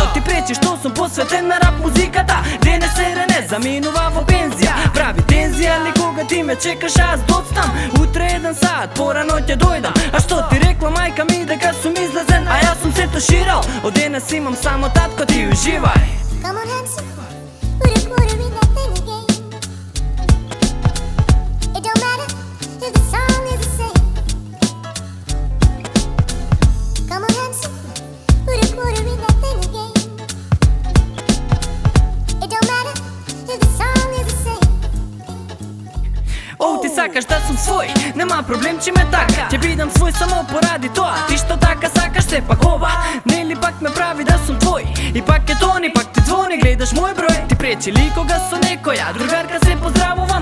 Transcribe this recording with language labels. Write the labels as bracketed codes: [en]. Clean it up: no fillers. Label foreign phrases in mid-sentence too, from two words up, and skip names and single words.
[mk] Ти пречи што сум посветен на рап музиката. Денес е Рене, заминува во пензија. Прави тензија, ли кога ти ме чекаш аз доцнам. Утре еден саат, порано ќе дојдам. А што ти рекла мајка ми дека сум излезен, а јас сум се туширал. Од денес имам само татко, ти уживај. [en] Come on, Hanson, put a quarter in that thing again. It don't matter if the song is the same. Come on, Hanson, put a quarter in that thing again. It don't matter if the song is the same. [mk] О, ти сакаш да сум свој, нема проблем че ме така. Ќе бидам свој само поради тоа. Ти што така сакаш се пак ова, нели пак ме прави да сум твој. И пак е тони, пак ти звони, гледаш мој број. Ти пречи ли кога со некоја другарка се поздравувам?